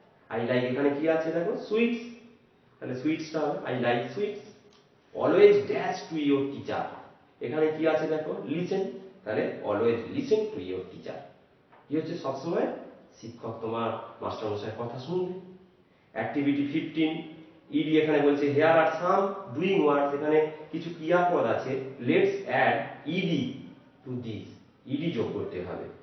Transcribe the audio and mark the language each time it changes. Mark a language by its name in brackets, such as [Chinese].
[English] I like [Bangla] এখানে কি আছে দেখো সুইটস, তাহলে সুইটসটা হবে [English] I like sweets. Always dash to your teacher. [Bangla] এখানে কি আছে দেখো লিসেন, তাহলে [English] always listen to your teacher. [Bangla] কি হচ্ছে সবসময় শিক্ষক তোমার মাস্টারমশাইয়ের কথা শুনবে। [English] activity 15 ED [Bangla] এখানে বলছে [English] here are some doing words, [Bangla] এখানে কিছু ক্রিয়াপদ আছে, [English] let's add ED to this, [Bangla] ED যোগ করতে হবে।